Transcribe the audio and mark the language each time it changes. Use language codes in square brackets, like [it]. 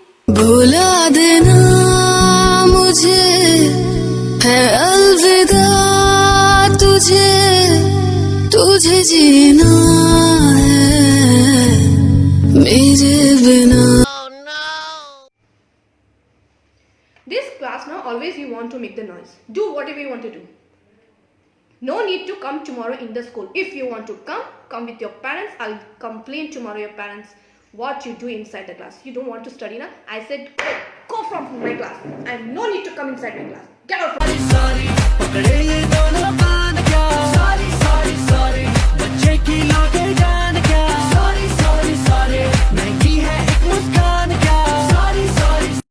[hi] भुला देना मुझे है अलविदा, तुझे तुझे जीना है मेरे बिना। [en] This class now always you want to make the noise. Do whatever you want to do. No need to come tomorrow in the school. If you want to come with your parents. I'll complain tomorrow your parents what you do inside the class. You don't want to study now? I said go from my class. I have no need to come inside my class. Get out from my class. [hi] पकड़े ये दोनों कान क्या, sorry sorry sorry, बच्चे की लौटे जान क्या, sorry sorry sorry, महंगी है एक मुस्कान क्या, सॉरी सॉरी।